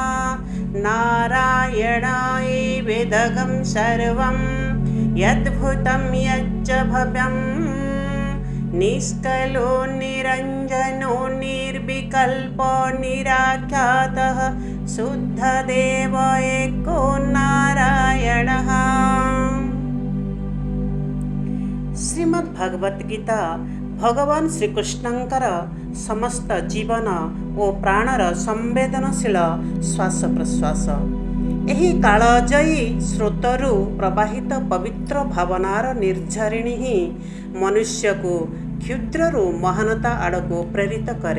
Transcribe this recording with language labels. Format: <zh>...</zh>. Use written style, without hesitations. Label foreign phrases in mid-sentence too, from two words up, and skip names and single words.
<sa>नारायणायैवेदगं सर्वं यद्भूतं यच्च भव्यं निष्कलो निरञ्जनो निर्विकल्पो निराख्यातः शुद्धदेव एको नारायणः।</sa> <or>श्रीमद् भगवत गीता भगवान श्रीकृष्णଙ୍କର ସମସ୍ତ ଜୀବନ ଓ ପ୍ରାଣର ସମ୍ବେଦନଶୀଳ ଶ୍ୱାସ ପ୍ରଶ୍ୱାସ। ଏହି କାଳଜୟୀ ସ୍ରୋତରୁ ପ୍ରବାହିତ ପବିତ୍ର ଭାବନାର ନିର୍ଝରିଣୀ ହିଁ ମନୁଷ୍ୟକୁ କ୍ଷୁଦ୍ରରୁ ମହାନତା ଆଡ଼କୁ ପ୍ରେରିତ କରେ।</or>